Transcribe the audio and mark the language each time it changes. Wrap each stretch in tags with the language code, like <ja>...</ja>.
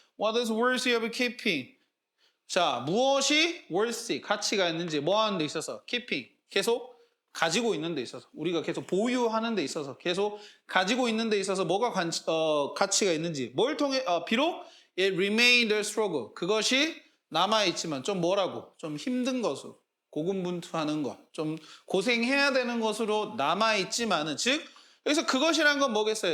<en>What is worthy of keeping?</en> <ko>자, 무엇이 worthy, 가치가 있는지 뭐 하는 데 있어서? keeping, 계속 가지고 있는 데 있어서. 우리가 계속 보유하는 데 있어서, 계속 가지고 있는 데 있어서 뭐가 가치가 있는지. 뭘 통해, 비록</ko> <en>it remained a struggle.</en> <ko>그것이 남아있지만 좀 뭐라고? 좀 힘든 것으로. 고군분투하는 것, 좀 고생해야 되는 것으로 남아있지만은, 즉 여기서 그것이란 건 뭐겠어요?</ko>